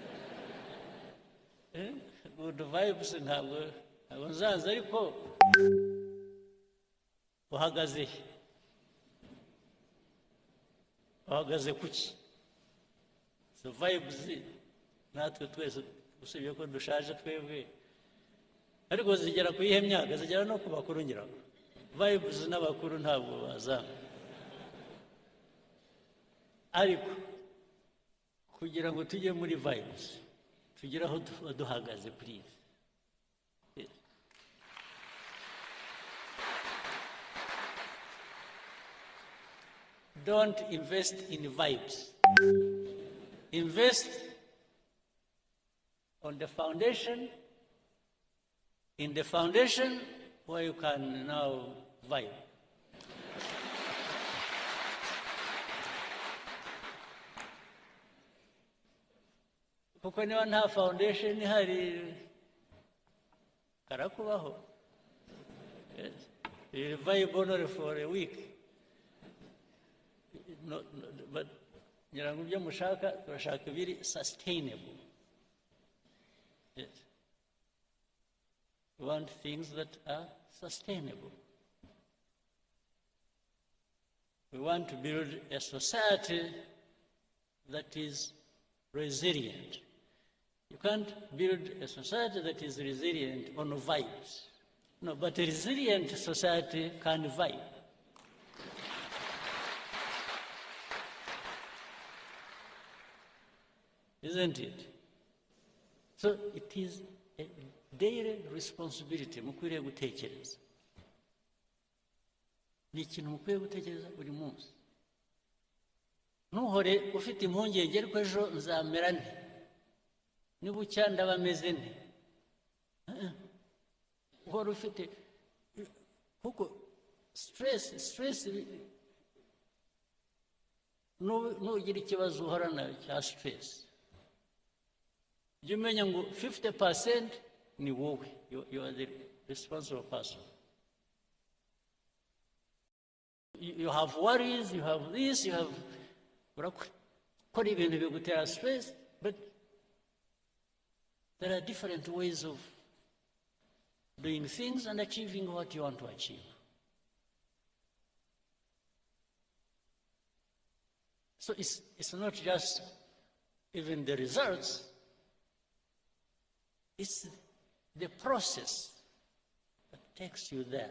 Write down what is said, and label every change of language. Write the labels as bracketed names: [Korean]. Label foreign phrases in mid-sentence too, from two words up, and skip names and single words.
[English] Good vibes [Kinyarwanda] ntabwo nzaza ariko uhagaze kuki so vibes natwe twese usibye ko dushaje twebwe ariko zigera ku ihe myaka zigera no ku bakuru ngira vibes n'abakuru ntabwo bazanga ariko kugira ngo tujye muri vibes tugire aho duhagaze please. [English] Don't invest in vibes. Invest on the foundation, in the foundation where you can now vibe. [Kinyarwanda] Kuko niba nta foundation ihari karakubaho. [English] Yes. You vibe only for a week. No, but [Kinyarwanda] nyirango byo mushaka turashaka biri sustainable. [English] Yes. We want things that are sustainable. We want to build a society that is resilient. You can't build a society that is resilient on vibes. No, but a resilient society can vibe. Isn't it? So it is a daily responsibility [Kinyarwanda] mukwiriye gutekereza. Ni ikintu mukwiye gutekereza buri munsi. Ntuhore ufite impungenge ariko ejo nzamera nte nibucya ndaba meze nte uhora ufite kuko stress nugira ikibazo uhorana cya stress jya umenya ngo 50% ni wowe, [English] you are the responsible person. You have worries, you have this, you have [Kinyarwanda] ibintu bigutera stress, [English] but there are different ways of doing things and achieving what you want to achieve. So it's not just even the results, it's the process that takes you there.